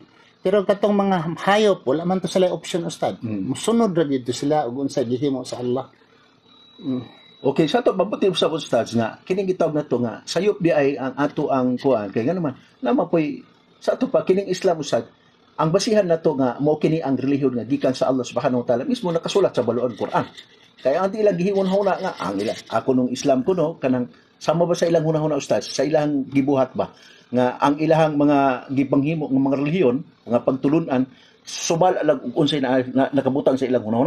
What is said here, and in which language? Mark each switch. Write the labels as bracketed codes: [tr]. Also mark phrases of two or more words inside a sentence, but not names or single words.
[ceb] Pero katong mga hayop, wala man to sila option ustad. Musunod ra dito sila ug unsa gihimo sa Allah. Okay, sa to mabuti sa ustads nga kining gitawag na to nga sayop di ay ang ato ang kuan kay nga naman poy sa to pa kining Islam ustad ang basihan na to nga mao kini ang relihiyon nga gikan sa Allah [ar] سبحانه وتعالى [ceb] mismo nakasulat sa baloon Quran. Kaya ang ilang gihingon-huna nga ang ila ako nung Islam kuno kanang sama ba sa ilang hunahuna ustads sa ilang gibuhat ba nga ang ilahang mga gipanghimo ng mga relihiyon, mga pagtulunan, subal lang unsay na nakabutang sa ilang hunahuna.